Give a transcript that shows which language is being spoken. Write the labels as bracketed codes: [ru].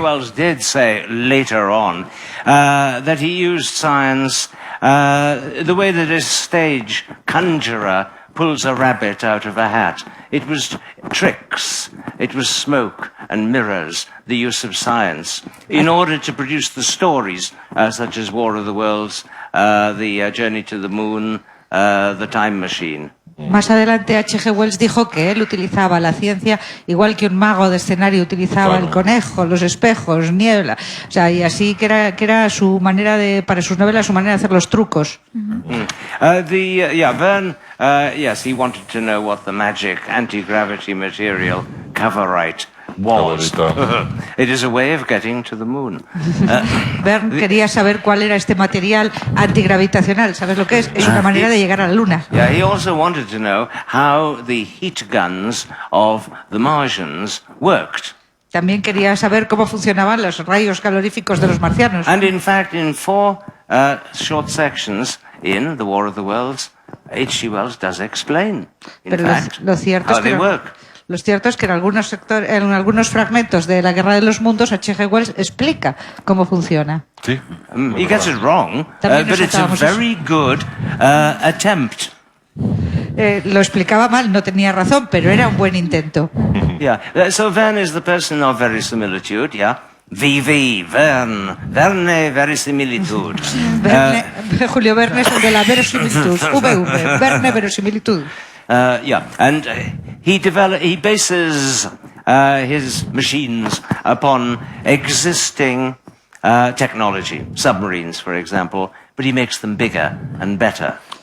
[en] Wells did say later on that he used science the way that a stage conjurer pulls a rabbit out of a hat. It was tricks, it was smoke and mirrors, the use of science, in order to produce the stories such as War of the Worlds, the Journey to the Moon, the Time Machine. [es] Más adelante H.G. Wells dijo que él utilizaba la ciencia igual que un mago de escenario utilizaba el conejo, los espejos, niebla, o sea, y así que era su manera para sus novelas, su manera de hacer los trucos. [en] Verne, yes, he wanted to know what the magic anti-gravity material Cavorite was. It is a way of getting to the moon. [es] Verne quería saber cuál era este material antigravitacional. ¿Sabes lo que es? Es una manera de llegar a la luna. [en] Yeah, he also wanted to know how the heat guns of the Martians worked. [es] También quería saber cómo funcionaban los rayos caloríficos de los marcianos. [en] And in fact, in 4 short sections in The War of the Worlds, H.G. Wells does explain, in fact, [es] lo cierto [en] how [es] es que [en] they work. [es] Lo cierto es que en algunos fragmentos de la Guerra de los Mundos, H.G. Wells explica cómo funciona. Sí. [en] He gets it wrong, [es] También [en] but it's a [es] notábamos eso. [en] very good attempt. [es] Lo explicaba mal, no tenía razón, pero era un buen intento. [en] Yeah, so Verne is the person of verisimilitude, yeah? VV, Verne, verisimilitude. [es] Julio Verne es el de la verosimilitud. VV, Verne, verosimilitud. [en] And he bases his machines upon existing technology, submarines, for example, but he makes them bigger and better.